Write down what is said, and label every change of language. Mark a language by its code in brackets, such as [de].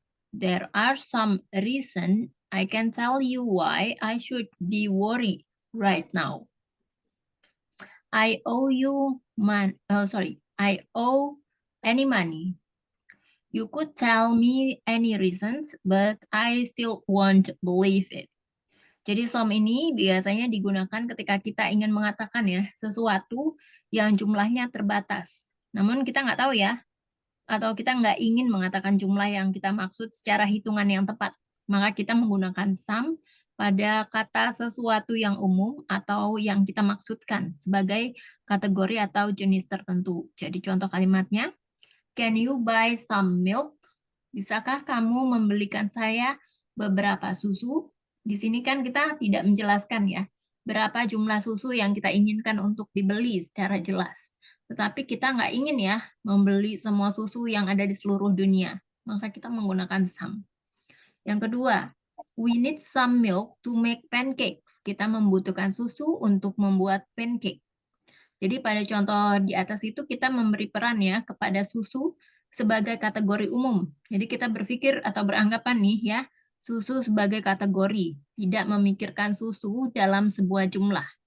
[en] There are some reason I can tell you why I should be worried right now. I owe you I owe any money. You could tell me any reasons, but I still won't believe it. [id] Jadi some ini biasanya digunakan ketika kita ingin mengatakan ya sesuatu yang jumlahnya terbatas. Namun kita nggak tahu ya, atau kita nggak ingin mengatakan jumlah yang kita maksud secara hitungan yang tepat. Maka kita menggunakan some pada kata sesuatu yang umum atau yang kita maksudkan sebagai kategori atau jenis tertentu. Jadi contoh kalimatnya, [en] can you buy some milk? [id] Bisakah kamu membelikan saya beberapa susu? Di sini kan kita tidak menjelaskan ya, berapa jumlah susu yang kita inginkan untuk dibeli secara jelas. Tetapi kita nggak ingin ya membeli semua susu yang ada di seluruh dunia. Maka kita menggunakan some. Yang kedua, [en] we need some milk to make pancakes. [id] Kita membutuhkan susu untuk membuat pancake. Jadi pada contoh di atas itu kita memberi peran ya kepada susu sebagai kategori umum. Jadi kita berpikir atau beranggapan nih ya, susu sebagai kategori, tidak memikirkan susu dalam sebuah jumlah.